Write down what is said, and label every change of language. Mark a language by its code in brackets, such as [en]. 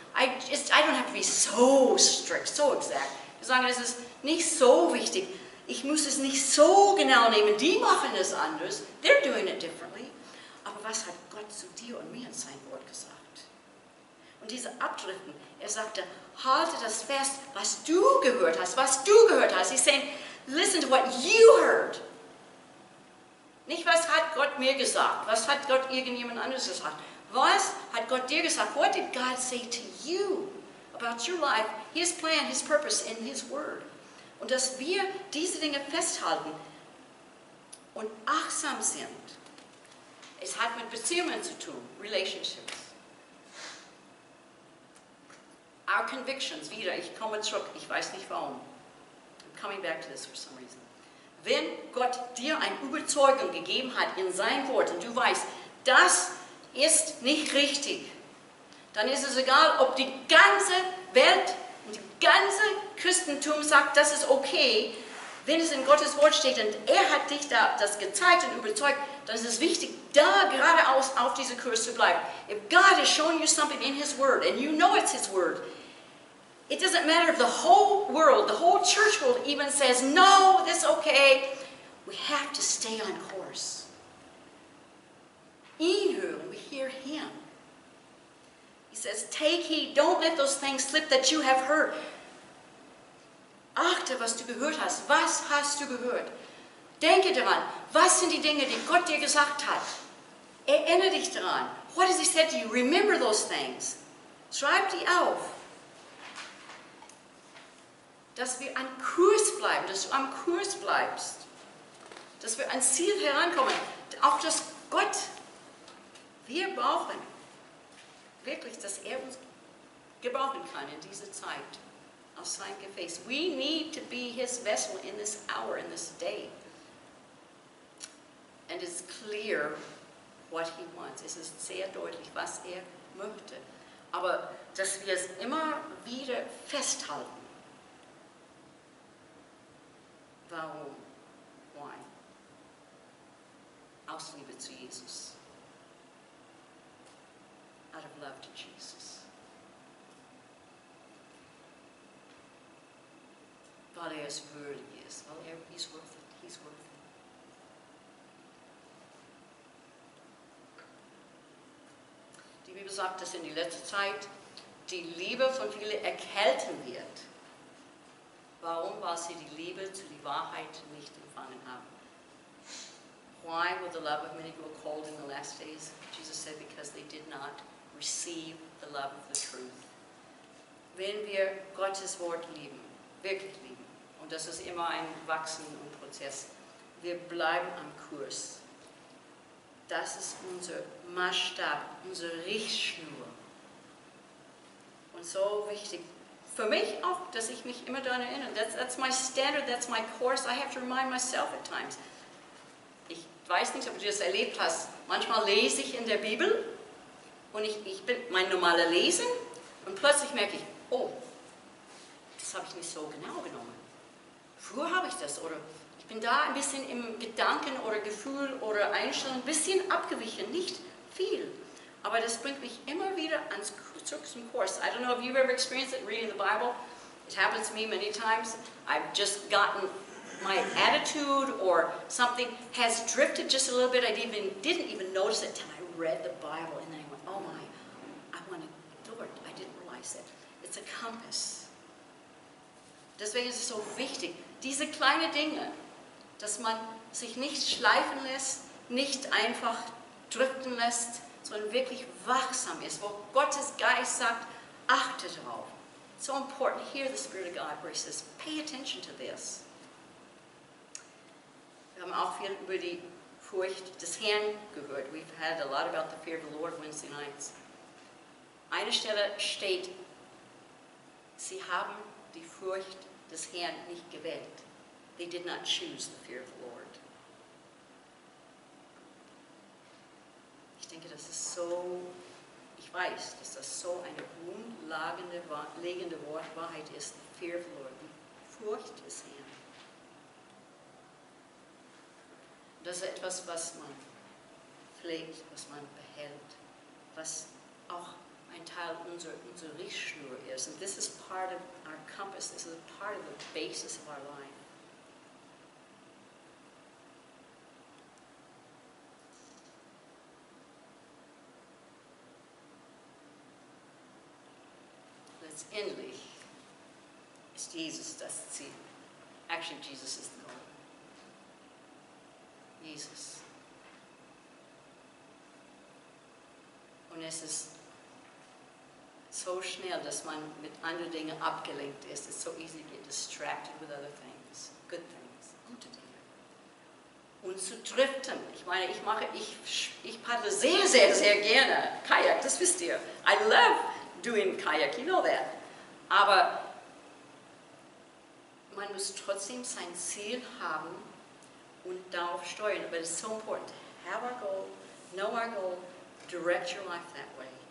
[en] I don't have to be so strict, so exact. [de] Wir sagen, es ist nicht so wichtig. Ich muss es nicht so genau nehmen. Die machen es anders. [en] They're doing it differently. [de] Aber was hat Gott zu dir und mir in sein Wort gesagt? Und diese Abdriften, er sagte, halte das fest, was du gehört hast, was du gehört hast. [en] He's saying, listen to what you heard. [de] Nicht, was hat Gott mir gesagt, was hat Gott irgendjemand anderes gesagt. Was hat Gott dir gesagt? [en] What did God say to you about your life, His plan, His purpose in His Word? [de] Und dass wir diese Dinge festhalten und achtsam sind. Es hat mit Beziehungen zu tun, Relationships. [en] Our convictions, [de] wieder, ich komme zurück, ich weiß nicht warum. [en] coming back to this for some reason. [de] Wenn Gott dir eine Überzeugung gegeben hat in sein Wort und du weißt, das ist nicht richtig, dann ist es egal, ob die ganze Welt und die ganze Christentum sagt, das ist okay. Wenn es in Gottes Wort steht und er hat dich da das gezeigt und überzeugt, dann ist es wichtig, da geradeaus auf diesem Kurs zu bleiben. [en] If God has shown you something in His Word and you know it's His Word, it doesn't matter if the whole world, the whole church world even says, no, this is okay. We have to stay on course. [de] Ihn hören, [en] we hear Him. He says, take heed, don't let those things slip that you have heard. [de] Achte, was du gehört hast. Was hast du gehört? Denke daran, was sind die Dinge, die Gott dir gesagt hat? Erinnere dich daran. [en] What has He said to you? Remember those things. [de] Schreib die auf. Dass wir an Kurs bleiben, dass du am Kurs bleibst. Dass wir ans Ziel herankommen. Auch dass Gott, wir brauchen wirklich, dass er uns gebrauchen kann in dieser Zeit. Aus seinem Gefäß. [en] We need to be His vessel in this hour, in this day. And it's clear what He wants. [de] Es ist sehr deutlich, was er möchte. Aber dass wir es immer wieder festhalten. Warum? [en] Why? [de] Aus Liebe zu Jesus. [en] Out of love to Jesus. [de] Weil er es würdig ist, weil [en] he's worth it, he's worth it. [de] Die Bibel sagt, dass in die letzte Zeit die Liebe von vielen erkälten wird. Warum? Weil sie die Liebe zu der Wahrheit nicht empfangen haben. [en] Why will the love of many grow cold in the last days? Jesus said, because they did not receive the love of the truth. [de] Wenn wir Gottes Wort lieben, wirklich lieben, und das ist immer ein Wachsen und Prozess. Wir bleiben am Kurs. Das ist unser Maßstab, unsere Richtschnur. Und so wichtig, für mich auch, dass ich mich immer daran erinnere. That's my standard, that's my course. I have to remind myself at times. Ich weiß nicht, ob du das erlebt hast. Manchmal lese ich in der Bibel und ich bin mein normaler Lesen und plötzlich merke ich, oh, das habe ich nicht so genau genommen. Früher habe ich das, oder ich bin da ein bisschen im Gedanken oder Gefühl oder Einstellung ein bisschen abgewichen, nicht viel. Aber das bringt mich immer wieder zurück zum Kurs. [en] I don't know if you've ever experienced it reading the Bible. It happens to me many times. I've just gotten my attitude or something has drifted just a little bit. I didn't even notice it until I read the Bible, and then I went, oh my, I want to do it. I didn't realize it. It's a compass. [de] Deswegen ist es so wichtig, diese kleinen Dinge, dass man sich nicht schleifen lässt, nicht einfach driften lässt, sondern wirklich wachsam ist, wo Gottes Geist sagt, achte darauf. [en] It's so important. Hear the Spirit of God where He says, pay attention to this. [de] Wir haben auch viel über die Furcht des Herrn gehört. [en] We've had a lot about the fear of the Lord Wednesday nights. [de] Eine Stelle steht, sie haben die Furcht des Herrn nicht gewählt. [en] They did not choose the fear of the Lord. [de] Ich denke, das ist so, ich weiß, dass das so eine grundlegende Wahrheit ist, [en] the fear of the Lord, [de] die Furcht des Herrn. Das ist etwas, was man pflegt, was man behält, was auch ein Teil unserer Richtschnur ist. [en] And this is part of our compass, this is a part of the basis of our life. [de] Letztendlich ist Jesus das Ziel. [en] Actually, Jesus is the goal. Jesus. [de] Und es ist so schnell, dass man mit anderen Dingen abgelenkt ist. [en] It's so easy to get distracted with other things, good things, [de] gute Dinge. Und zu driften. Ich meine, ich paddle sehr, sehr, sehr gerne Kajak, das wisst ihr. [en] I love doing Kajak, you know that. [de] Aber man muss trotzdem sein Ziel haben und darauf steuern. [en] But it's so important to have our goal, know our goal, direct your life that way.